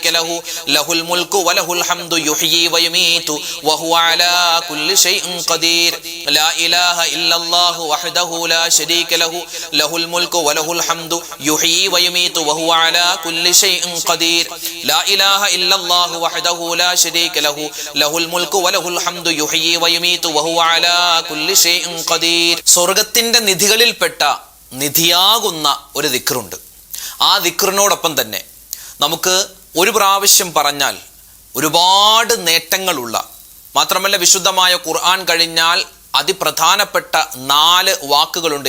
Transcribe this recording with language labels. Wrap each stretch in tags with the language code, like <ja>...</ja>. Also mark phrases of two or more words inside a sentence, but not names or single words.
<ar>له له الملك وله الحمد يحيي ويميت وهو على كل شيء قدير لا إله إلا الله وحده لا شريك له له الملك وله الحمد يحيي ويميت وهو على كل شيء قدير لا إله إلا الله وحده لا شريك له له الملك وله الحمد يحيي ويميت وهو على كل شيء قدير</ar> <ml>സ്വർഗ്ഗത്തിന്റെ നിധികളിൽപ്പെട്ട നിധിയാകുന്ന ഒരു ദിക്റുണ്ട്. ആ ദിക്റിനോടൊപ്പം തന്നെ നമുക്ക് ഒരു പ്രാവശ്യം പറഞ്ഞാൽ ഒരുപാട് നേട്ടങ്ങളുള്ള, മാത്രമല്ല വിശുദ്ധമായ ഖുർആൻ കഴിഞ്ഞാൽ അതിപ്രധാനപ്പെട്ട 4 വാക്കുകളുണ്ട്.</ml>